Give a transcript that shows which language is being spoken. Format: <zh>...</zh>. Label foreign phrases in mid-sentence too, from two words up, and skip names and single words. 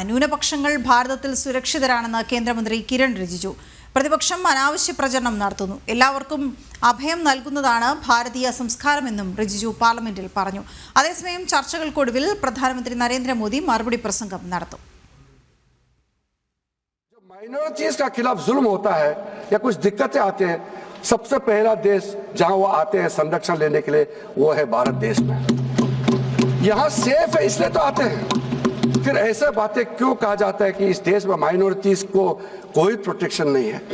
<ml>ന്യൂനപക്ഷങ്ങൾ ഭാരതത്തിൽ സുരക്ഷിതരാണെന്ന് കേന്ദ്രമന്ത്രി കിരൺ റിജിജു. പ്രതിപക്ഷം അനാവശ്യ പ്രചരണം നടത്തുന്നു. എല്ലാവർക്കും അഭയം നൽകുന്നതാണ് ഭാരതീയ സംസ്കാരമെന്നും റിജിജു പാർലമെന്റിൽ പറഞ്ഞു. അതേസമയം ചർച്ചകൾക്കൊടുവിൽ പ്രധാനമന്ത്രി നരേന്ദ്രമോദി മറുപടി പ്രസംഗം നടത്തും.</ml> <hi>माइनॉरिटीज का खिलाफ जुल्म होता है या कुछ दिक्कतें आते हैं, सबसे पहला देश जहां वो आते हैं संरक्षण लेने के लिए वो है भारत देश में. यहाँ सेफ है इसलिए तो आते हैं. फिर ऐसे बातें क्यों कहा जाता है कि इस देश में माइनॉरिटीज को कोई प्रोटेक्शन नहीं है?</hi>